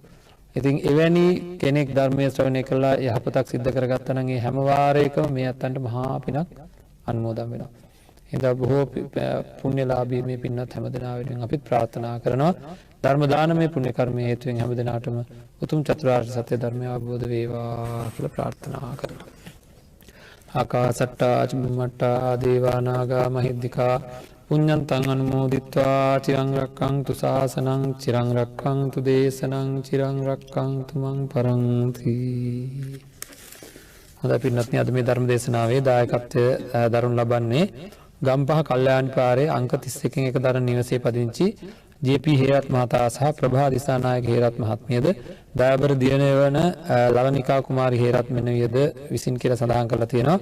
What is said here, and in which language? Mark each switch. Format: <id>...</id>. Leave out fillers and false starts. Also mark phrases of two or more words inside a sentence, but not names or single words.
<si>ඉතින් එවැනි කෙනෙක් ධර්මයේ ශ්‍රවණය කළා යහපතක් සිද්ධ කරගත්තා නම් ඒ හැම වාරයකම මේ අතන්ට මහා පිනක් අනුමෝදන් වෙනවා. එදා බොහෝ පුණ්‍යලාභී මේ පින්වත් හැමදෙනා වෙනුවෙන් අපිත් ප්‍රාර්ථනා කරනවා. ධර්ම දානමය පුණ්‍ය කර්මයේ හේතුවෙන් හැමදෙනාටම උතුම් චතුරාර්ය සත්‍ය ධර්මය අවබෝධ වේවා කියලා ප්‍රාර්ථනා කරනවා.</si> <pi>ආකාසට්ටා චුම්මට්ටා දේවා නාග මහිද්దికා පුඤ්ඤන්තං අනුමෝදිත්වා චිරං රක්ඛන්තු ශාසනං චිරං රක්ඛන්තු දේශනං චිරං රක්ඛන්තු මං පරන්ති.</pi> <si>හොඳයි පින්වත්නි, අද මේ ධර්ම දේශනාවේ දායකත්වය දරනු ලබන්නේ ගම්පහ කල්යාණි පාරේ අංක 31 එක දරන නිවසේ පදිංචි ජේ.පී. හේරත් මහතා සහ ප්‍රභා දිසානායක හේරත් මහත්මියද දයාබර දියණිය වන ලවනිකා කුමාරි හේරත් මෙනවියද විසින් කියලා සඳහන් කරලා තියෙනවා.</si>